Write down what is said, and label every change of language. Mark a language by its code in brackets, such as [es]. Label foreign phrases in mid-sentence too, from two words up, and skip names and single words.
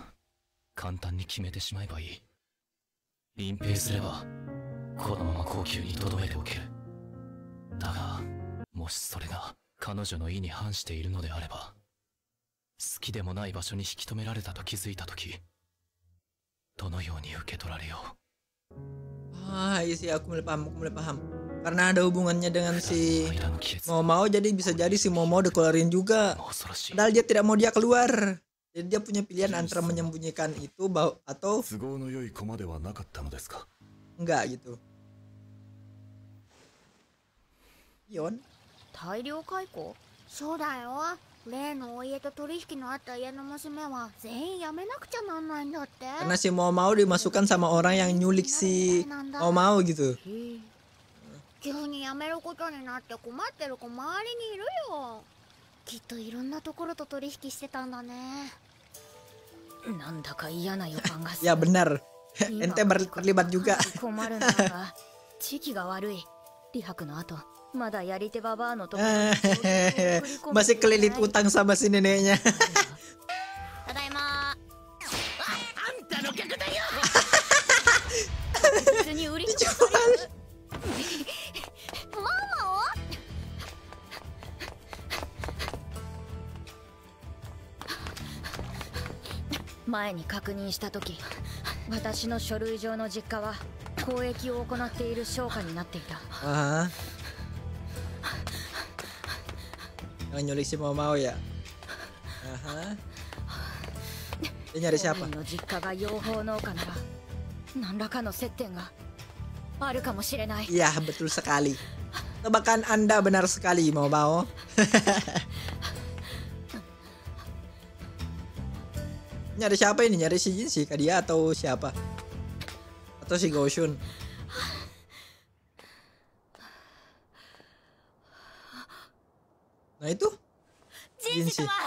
[ja] 簡単に決めてしまえばいい。隠蔽すればこのまま高級に留めておける。だがもしそれが彼女の意に反しているのであれば、好きでもない場所に引き止められたと気づいたとき、どのように受け取られよう。 [id] Ah, iya sih aku mulai paham. Karena ada hubungannya dengan si [ja] 間の亀裂 [id] Mau Mau, jadi bisa jadi si Mau Mau dikeluarin juga. [ja] 恐ろしい。 [id] Padahal dia tidak mau dia keluar. Jadi dia punya pilihan antara menyembunyikan itu atau [ja] 都合の良い駒ではなかったのですか。 [id] enggak gitu. Yon. [ja] 大量解雇？そうだよ。例のお家と取引のあった家の娘は全員辞めなくちゃなんないんだって。 [id] Karena si Mau Mau dimasukkan sama orang yang nyulik si Mau Mau gitu. [ja] 急に辞めることになって困ってる子周りにいるよ。きっといろんなところと取引してたんだね。なんだか嫌な予感がする。 [id] Ya benar. Ente terlibat juga. [ja] 困るんだが時期が悪い。李白の後まだやり手ババアのところ [id] Masih kelilit utang sama si neneknya. [ja] ただいま。あんたの客だよ。普通に売り飛ばされる。ママは？前に確認したとき、私の書類上の実家は交易を行っている商家になっていた。 [id] Aha. Yang nyulik si Mau Mau ya. Aha. Dia nyari siapa? [ja] の実家が養蜂農家なら何らかの接点があるかもしれない。 [id] Iya, betul sekali. Tebakan Anda benar sekali, Mau Mau. Nyari siapa ini? Nyari si Jinshi kah dia atau siapa? Atau si Goshun? Nah itu Jinshi.